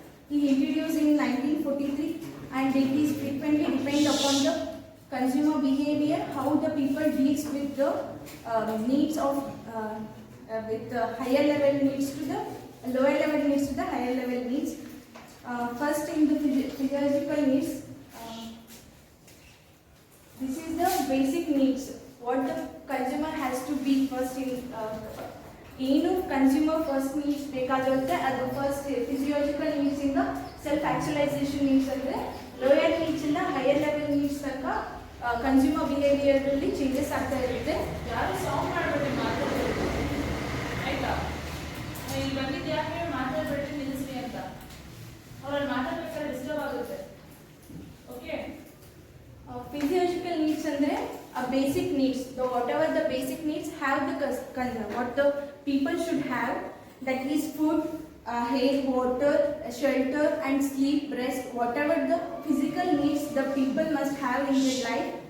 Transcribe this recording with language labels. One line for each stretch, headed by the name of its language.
English: He introduced in 1943 and it is frequently depend upon the consumer behavior, how the people deals with the needs of with the higher level needs to the lower level needs to the higher level needs. First in the physiological needs, this is the basic needs what the consumer has to be first in
Kannada: ಏನು consumer first needs ಬೇಕಾಗಿರುತ್ತೆ ಅದು first physiological needs ಇಂದ self ಆಕ್ಚುಲೈಸೇಷನ್ needs ಅಂದರೆ lower needs ಇಂದ higher level needs ತನಕ consumer behaviour ಅಲ್ಲಿ changes ಆಗ್ತಾ ಇರುತ್ತೆ. ಯಾರು ಸಾಂಗ್ ಮಾಡಬೇಡಿ, ಮಾತಾಡಬೇಕು ಆಯ್ತಾ? ಇಲ್ಲಿ ಬಂದಿದ್ದು ಯಾಕೆ ಮಾತಾಡಬೇಡಿ ನಿಲ್ಲಿಸ್ರಿ ಅಂತ, ಅವ್ರಲ್ಲಿ ಮಾತಾಡ್ಬೇಕಾದ್ರೆ ಡಿಸ್ಟರ್ಬ್ ಆಗುತ್ತೆ. Okay,
English: physiological needs andre basic needs, whatever the basic needs have the what the people should have, that is food, air, water, shelter and sleep, rest, whatever the physical needs the people must have in their life.